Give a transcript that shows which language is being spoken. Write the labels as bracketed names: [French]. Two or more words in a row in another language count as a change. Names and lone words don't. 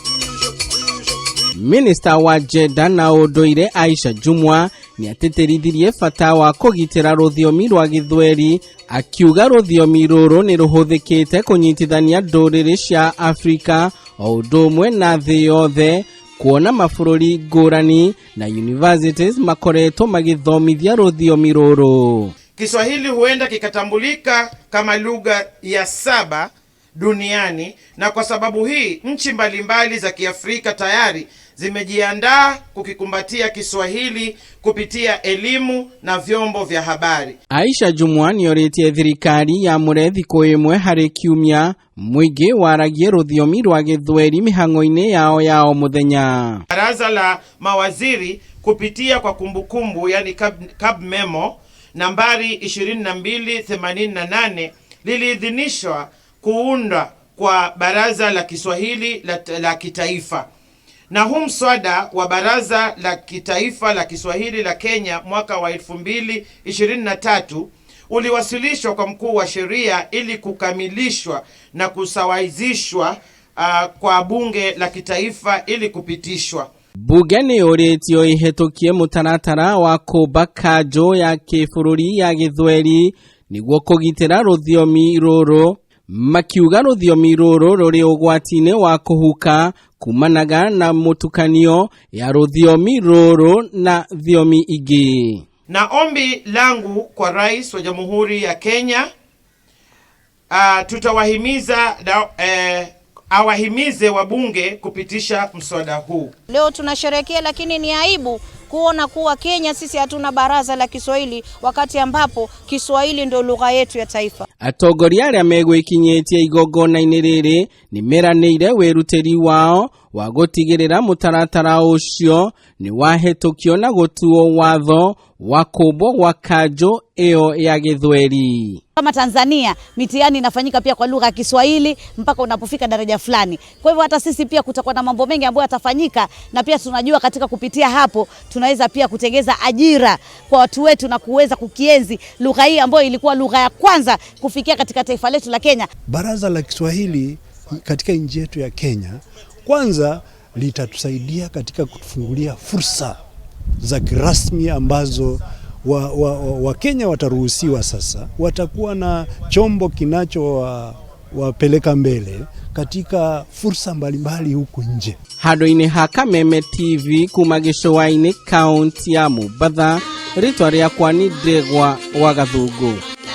[Kikuyu] Minista wa Jenda na ũndũire Aisha Jumwa nĩ atĩtĩrithirie bata wa kũgitĩra rũthiomi rwa Gĩthweri, akiuga rũthiomi rũrũ nĩ rũhũthĩkĩte kũnyitithania ndũrĩrĩ cia Afrika o ũndũ ũmwe na thĩ yothe, kuona mabũrũri ngũrani na universities makoretwo magĩthomithia rũthiomi rũrũ. [Swahili] Kiswahili huenda kikatambulika kama lugha ya 7 duniani, na kwa sababu hii nchi mbalimbali za Kiafrika tayari zimejiandaa kukikumbatia Kiswahili kupitia elimu na vyombo vya habari. [Kikuyu] Aisha Jumwa nĩorĩtie thirikari ya mũrethi kwĩmwe harĩ kiumia mũingĩ waragie rũthiomi rwa Gĩthweri mĩhang'o-inĩ yao o mũthenya. [Swahili] Baraza la mawaziri kupitia kwa kumbukumbu yani [English] cab memo [Swahili] nambari 2288 liliidhinishwa kuunda kwa Baraza la Kiswahili la Kitaifa. Na huu mswada wa Baraza la Kitaifa la Kiswahili la Kenya mwaka wa 2023 uliwasilishwa kwa mkuu wa sheria ili kukamilishwa na kusawazishwa kwa bunge la kitaifa ili kupitishwa. [Kikuyu] Bunge nĩũrĩtio ihĩtũkie mũtaratara wa kũmba kanjũ ya kĩbũrũri ya Gĩthweri nĩguo kũgitĩra rũthiomi rũrũ, makiuga rũthiomi rũrũ rũrĩ ũgwati-inĩ wa kũhuka kumanaga na mũtukanio ya rũthiomi rũrũ na thiomi ingĩ. [Swahili] Na ombi langu kwa Rais wa Jamhuri ya Kenya, tutawahimiza awahimize wabunge kupitisha mswada huu. Leo tunasherehekea, lakini ni aibu kuona kuwa Kenya sisi hatuna baraza la Kiswahili wakati ambapo Kiswahili ndio lugha yetu ya taifa. [Kikuyu] Atongoria arĩa megwĩkinyĩtie igongona-inĩ rĩrĩ nĩmeranĩire wĩrutĩri wao wa gũtigĩrĩra mũtaratara ũcio nĩ wahĩtũkio na gũtuo watho wa kũmbwo gwa kanjũ ĩyo ya Gĩthweri. [Swahili] Kama Tanzania mitihani inafanyika pia kwa lugha ya Kiswahili mpaka unapofika daraja fulani. Kwa hivyo hata sisi pia kutakuwa na mambo mengi ambayo yatafanyika, na pia tunajua katika kupitia hapo tunaweza pia kutengeza ajira kwa watu wetu na kuweza kukienzi lugha hii ambayo ilikuwa lugha ya kwanza kufikia katika taifa letu la Kenya. Baraza la Kiswahili katika nchi yetu ya Kenya kwanza litatusaidia katika kutufungulia fursa za kirasmi ambazo Wakenya wataruhusiwa sasa, watakuwa na chombo kinacho wapeleka mbele katika fursa mbalimbali huku nje. [Kikuyu] Handũ-inĩ ha Kameme TV kuma gĩcũa-inĩ kaunti ya Mombatha, rĩtwa rĩakwa nĩ Ndegwa wa Gathũngũ.